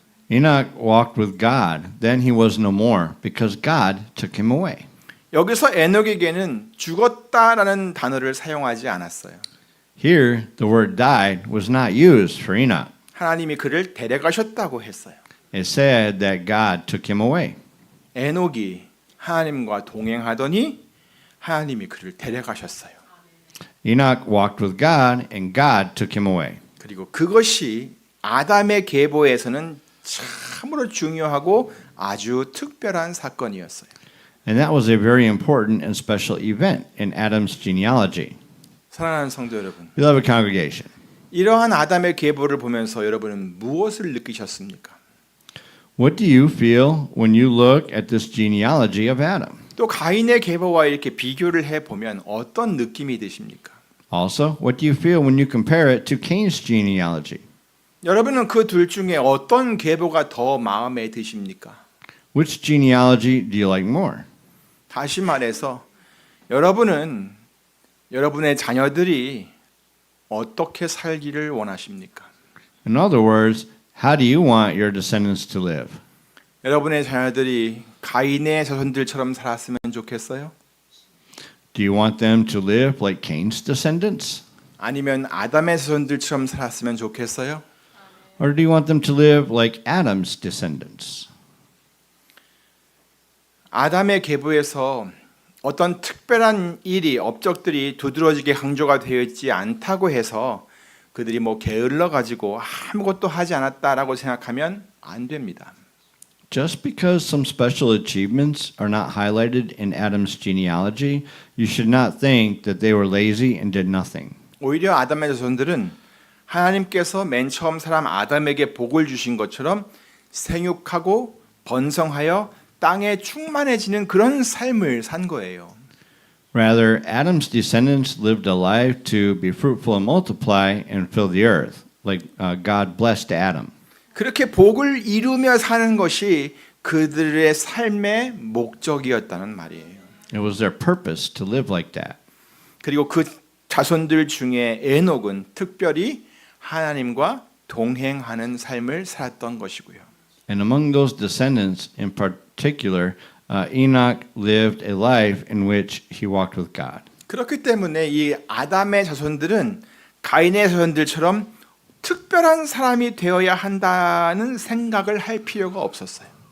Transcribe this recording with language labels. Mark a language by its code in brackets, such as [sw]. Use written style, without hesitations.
[en] Enoch walked with God, then he was no more because God took him away. [ko] 여기서 에녹에게는 죽었다라는 단어를 사용하지 않았어요. [en] Here, the word died was not used for Enoch. [ko] 하나님이 그를 데려가셨다고 했어요. [en] It said that God took him away. [ko] 에녹이 하나님과 동행하더니 하나님이 그를 데려가셨어요. [en] Enoch walked with God and God took him away. [ko] 그리고 그것이 아담의 계보에서는 참으로 중요하고 아주 특별한 사건이었어요. [en] And that was a very important and special event in Adam's genealogy. [ko] 사랑하는 성도 여러분, [en] Beloved congregation, [ko] 이러한 아담의 계보를 보면서 여러분은 무엇을 느끼셨습니까? [en] what do you feel when you look at this genealogy of Adam? [ko] 또 가인의 계보와 이렇게 비교를 해 보면 어떤 느낌이 드십니까? [en] Also, what do you feel when you compare it to Cain's genealogy? [ko] 여러분은 그 둘 중에 어떤 계보가 더 마음에 드십니까? [en] Which genealogy do you like more? [ko] 다시 말해서 여러분은 여러분의 자녀들이 어떻게 살기를 원하십니까? [en] In other words, how do you want your descendants to live? [ko] 여러분의 자녀들이 가인의 자손들처럼 살았으면 좋겠어요? [en] Do you want them to live like Cain's descendants? [ko] 아니면 아담의 자손들처럼 살았으면 좋겠어요? [en] Or do you want them to live like Adam's descendants? [ko] 아담의 계보에서 어떤 특별한 일이 업적들이 두드러지게 강조가 되어 있지 않다고 해서 그들이 뭐 게을러 가지고 아무것도 하지 않았다라고 생각하면 안 됩니다. [en] Just because some special achievements are not highlighted in Adam's genealogy, you should not think that they were lazy and did nothing. [ko] 오히려 아담의 자손들은 하나님께서 맨 처음 사람 아담에게 복을 주신 것처럼 생육하고 번성하여 땅에 충만해지는 그런 삶을 산 거예요. [en] Rather, Adam's descendants lived a life to be fruitful and multiply and fill the earth, like God blessed Adam. [ko] 그렇게 복을 이루며 사는 것이 그들의 삶의 목적이었다는 말이에요. [en] It was their purpose to live like that. [ko] 그리고 그 자손들 중에 에녹은 특별히 하나님과 동행하는 삶을 살았던 것이고요. [en] And among those descendants in particular, Enoch lived a life in which he walked with God. [ko] 그렇기 때문에 이 아담의 자손들은 가인의 자손들처럼 특별한 사람이 되어야 한다는 생각을 할 필요가 없었어요.